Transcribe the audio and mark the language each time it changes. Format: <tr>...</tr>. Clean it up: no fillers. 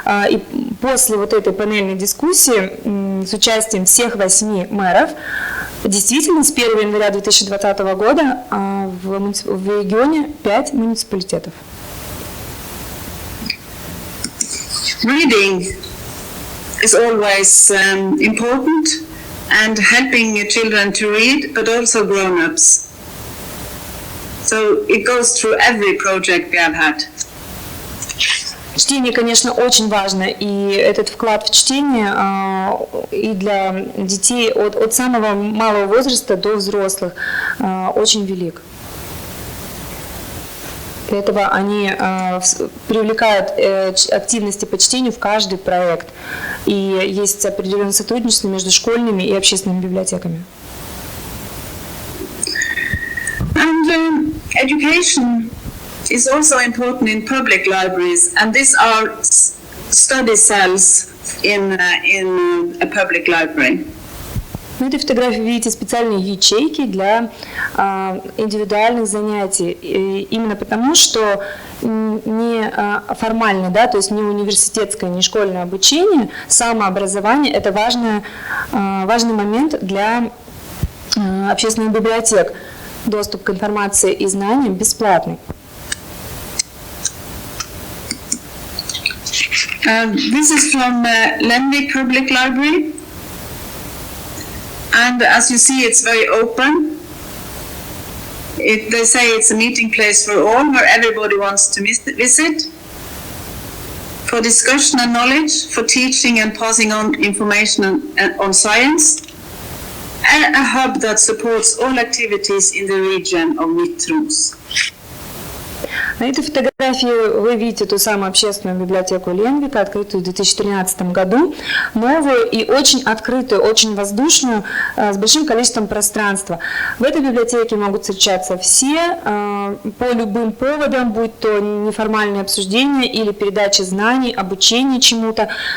<ru>И после вот этой панельной дискуссии с участием всех 8 мэров, действительно, с 1 января 2020 года в регионе 5 муниципалитетов.</ru> <en>Reading is always important, and helping children to read, but also grown-ups. So it goes through every project we have had.</en> <ru>Чтение, конечно, очень важно, и этот вклад в чтение и для детей от самого малого возраста до взрослых очень велик. Для этого они привлекают активности по чтению в каждый проект. И есть определенное сотрудничество между школьными и общественными библиотеками.</ru> <en>And education is also important in public libraries, and these are study cells in a public library.</en> <ru>На этой фотографии видите специальные ячейки для индивидуальных занятий. И именно потому, что не формальное, да, то есть не университетское, не школьное обучение, самообразование – это важный момент для общественных библиотек. доступ к информации и знаниям бесплатный.</ru> <en>This is from Lenvik Public Library, and as you see, it's very open. They say it's a meeting place for all, where everybody wants to visit, for discussion and knowledge, for teaching and passing on information on science, and a hub that supports all activities in the region of Midt-Troms.</en> <ru>На этой фотографии вы видите ту самую общественную библиотеку Ленвика, открытую в 2013 году, новую и очень открытую, очень воздушную, с большим количеством пространства. В этой библиотеке могут встречаться все по любым поводам, будь то неформальные обсуждения или передача знаний, обучение чему-то.</ru>